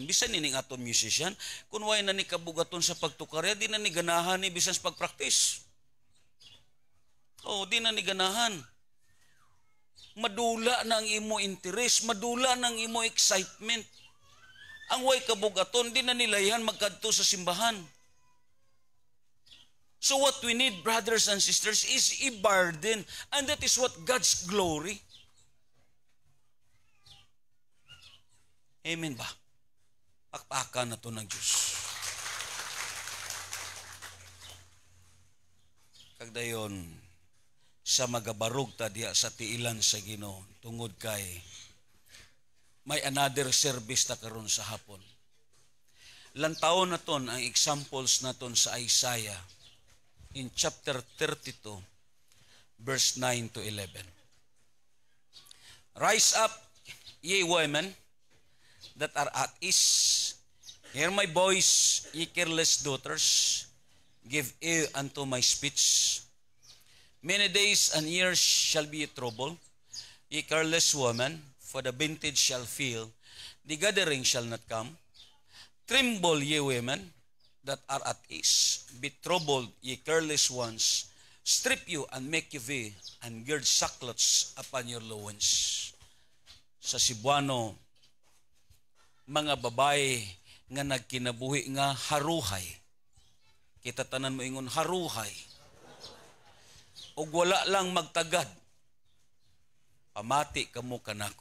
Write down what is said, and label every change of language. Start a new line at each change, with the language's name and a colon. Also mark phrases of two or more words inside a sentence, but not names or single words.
Cebuano: Bisan nining aton musician, kung way na ni kabugaton sa pagtukarya, di na ni ganahan ni bisan sa pagpractice. Oh, di na ni ganahan. Madula na ang imo interest, madula na ang imo excitement. Ang way kabugaton, di na nilayan magkadto sa simbahan.
English: So what we need, brothers and sisters, is a burden, and that is what God's glory.
Cebuano: Amen ba? Pakpakan na to ng Diyos. Kagdayon, sa magabarog ta diya sa tiilan sa Ginoo tungod kay may
English: another service
Cebuano: ta karon sa hapon. Lantaon naton ang examples naton sa Isaiah
English: in chapter 32 verse 9 to 11. Rise up, ye women that are at ease, hear my voice, ye careless daughters, give ear unto my speech. Many days and years shall be trouble, ye careless woman, for the vintage shall fail, the gathering shall not come. Tremble, ye women that are at ease, be troubled, ye careless ones, strip you and make you veil, and gird sackcloths upon your loins.
Cebuano: Sa Cebuano, mga babae nga nagkinabuhi nga haruhay. Kita tanan mo ingon haruhay. O wala lang magtagad, pamati kamo kanako.